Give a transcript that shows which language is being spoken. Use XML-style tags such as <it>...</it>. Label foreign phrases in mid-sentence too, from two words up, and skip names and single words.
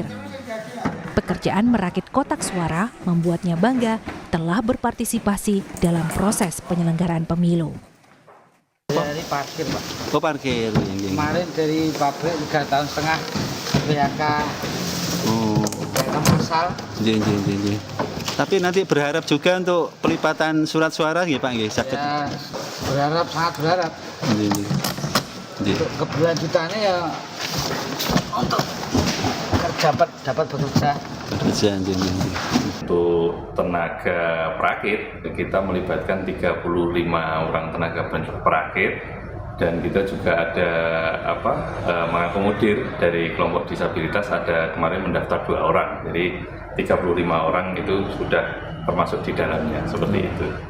<id>Pekerjaan merakit kotak suara membuatnya bangga telah berpartisipasi dalam proses penyelenggaraan pemilu. Dari parkir, Pak. Oh, parkir. Kemarin dari pabrik 3,5 tahun PHK. Oh. PHK massal. Jadi. Tapi nanti berharap juga untuk pelipatan surat suara nggih, Pak,</id> <jv>nggih, saged.</jv> <id>Ya, sangat berharap. Untuk keberlanjutannya ya untuk dapat bekerja. Untuk tenaga perakit, kita melibatkan 35 orang tenaga perakit dan kita juga ada mengakomodir dari kelompok disabilitas, ada kemarin mendaftar 2 orang, jadi 35 orang itu sudah termasuk di dalamnya, seperti itu.</id>